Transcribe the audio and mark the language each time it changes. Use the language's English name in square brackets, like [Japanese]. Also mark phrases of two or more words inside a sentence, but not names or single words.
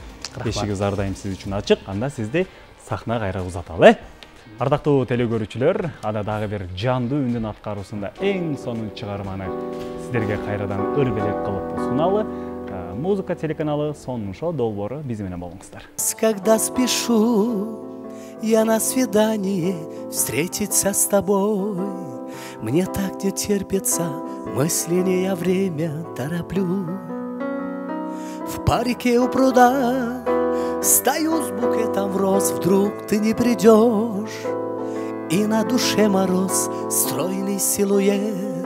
[Kyrgyz] Эшигиз ар дайым сиз үчүн ачык. Анда сизди сахна кайра узаталы. Ардактуу теле көрүүчүлөр, анда дагы бир жандуу үндүн аткаруусунда эң сонун чыгарманы сиздерге кайрадан ыр белек кылып суналы. Музыка телеканалы Сонун шоу долбоору биз менен болуңуздар. [Russian] Когда спешу я на свидание встретиться с тобой, мне так не терпится, мысли я время тороплю. В парке у пруда стою с букетом в роз, вдруг ты не придешь, и на душе мороз, стройный силуэт.